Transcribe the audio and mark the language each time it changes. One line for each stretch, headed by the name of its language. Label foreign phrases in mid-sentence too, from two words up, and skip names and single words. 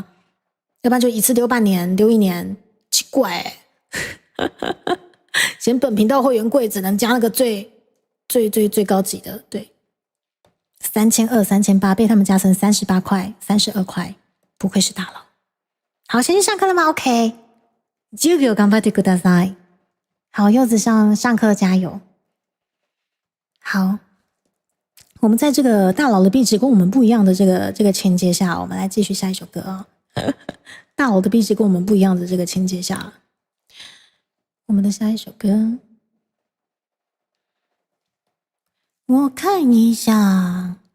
Chinese: 要不然就一次丢半年，丢1年，奇怪嫌本频道会员贵，只能加那个最高级的，对，3200、3800被他们加成38块、32块，不愧是大佬。好，先去上课了吗 ？OK，
Japanese: 10 秒頑張ってください。
Chinese: 好，柚子上课加油。好，我们在这个大佬的壁纸跟我们不一样的这个情节下，我们来继续下一首歌啊。大佬的壁纸跟我们不一样的这个情节下，我们的下一首歌，我看一下。